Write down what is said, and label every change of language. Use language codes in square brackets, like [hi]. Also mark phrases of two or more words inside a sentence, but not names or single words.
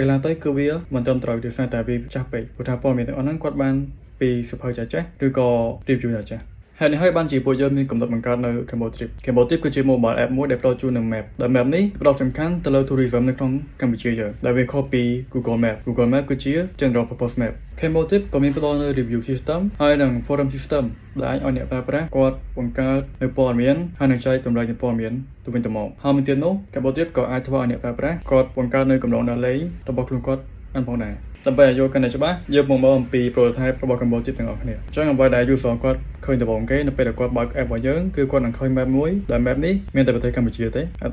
[km] ខ្លះទៅគឺវាមិនត្រឹមត្រូវដោយសារតែវាចាស់ពេកព្រោះថាព័ត៌មានទាំងអស់ហ្នឹងគាត់បានពីសភៅចាស់ៗឬក៏ review ចាស់ៗហើយនេះហើយបានជាពួកយើងមានកំណត់បង្កើតនៅ Cambotrip គឺជា [en] mobile app [km] មួយដែលផ្ដល់ជូននឹង map ដែល map នេះផ្ដោតសំខាន់ទៅលើ tourism នៅក្នុងកម្ពុជាយើងដែលវាខុសពី Google Map គឺជា [en] general purpose map [km] Cambotrip ក៏ មានផ្ដល់នៅ [en] review system [km] ហើយនិង [en] forum system [km] ដែលអាចឲ្យអ្នកប្រើប្រាស់គាត់បង្កើតនៅព័ត៌មានហើយនឹងចែករំលែកនៅព័ត៌មានទៅវិញទៅមកហើយមួយទៀតនោះ Cambotrip ក៏អាចធ្វើឲ្យអ្នកប្រើប្រាស់គាត់បង្កើតនៅកំណត់ដើរលេងរបស់ខ្លួនគាត់បានផងដែរដើម្បីឲ្យយល់កាន់តែច្បាស់យើងមកមើលអំពី prototype របស់ Cambotrip ទាំងអស់គ្នាអញ្ចឹងអ្វីដែល user គាត់ឃើញដំបូងគេនៅពេលដែលគាត់បើក app របស់យើងគឺគាត់នឹងឃើញ map មួយដែល map នេះមានតែប្រទេសកម្ពុជាទេហើយ